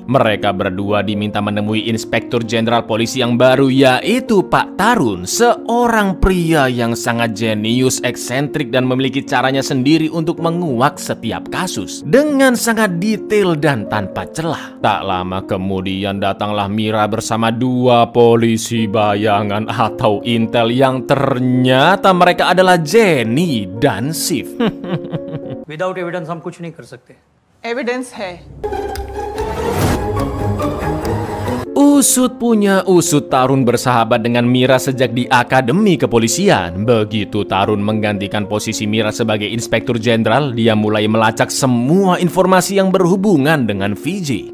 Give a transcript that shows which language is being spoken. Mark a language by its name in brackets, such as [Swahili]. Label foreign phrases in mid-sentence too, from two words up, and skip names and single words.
[Indonesian] Mereka berdua diminta menemui Inspektur Jenderal Polisi yang baru, yaitu Pak Tarun, seorang pria yang sangat jenius, eksentrik dan memiliki caranya sendiri untuk menguak setiap kasus dengan sangat detail dan tanpa celah. Tak lama kemudian datanglah Mira bersama 2 polisi bayangan atau intel yang ternyata mereka adalah Jenny dan Sif. [English] without evidence [Hindi] हम कुछ नहीं कर सकते। एविडेंस है। [Indonesian] Usut punya usut, Tarun bersahabat dengan Mira sejak di akademi kepolisian. Begitu Tarun menggantikan posisi Mira sebagai inspektur jenderal, dia mulai melacak semua informasi yang berhubungan dengan VJ.